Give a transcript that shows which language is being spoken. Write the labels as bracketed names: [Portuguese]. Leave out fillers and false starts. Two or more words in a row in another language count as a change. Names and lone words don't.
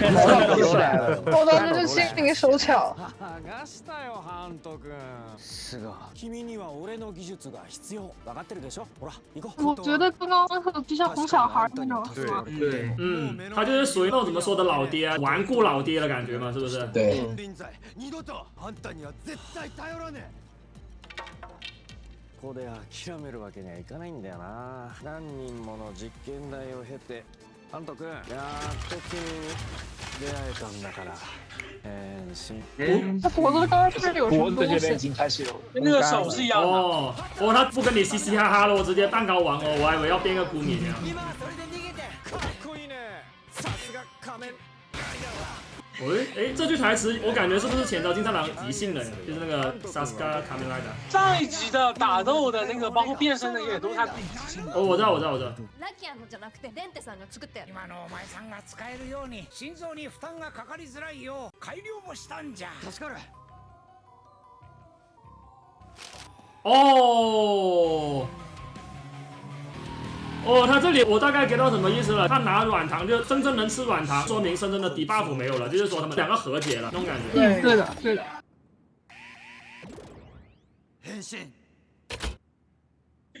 [Chinese] 宝藏就是心灵手巧。我觉得刚刚就像哄小孩那种。对。他就是属于那种怎么说的老爹，顽固老爹的感觉嘛，是不是？对。 [Japanese] ここで諦めるわけにはいかないんだよな。何人もの実験台を経て、安斗君、やっと君に出会えたんだから。 [Chinese] 他脖子刚刚是不是有什么东西？脖子这边已经开始有，跟那个手是一样的。哦，他不跟你嘻嘻哈哈了，我直接蛋糕王哦，我还以为要变个孤敏呢。哎，这句台词我感觉是不是浅沼金太郎即兴的？就是那个 Sasuke Kamen Rider。上一集的打斗的那个，包括变身的也都是他自己即兴的。哦，我知道。 [Japanese] ラキアのじゃなくてレンテさんが作ったやつ。今のお前さんが使えるように心臓に負担がかかりづらいよう改良もしたんじゃ。助かる。 [Chinese] 哦，他这里我大概 get 到什么意思了。他拿软糖，就深圳能吃软糖，说明深圳的底 buff 没有了，就是说他们两个和解了那种感觉。对的。 [Japanese] 変身。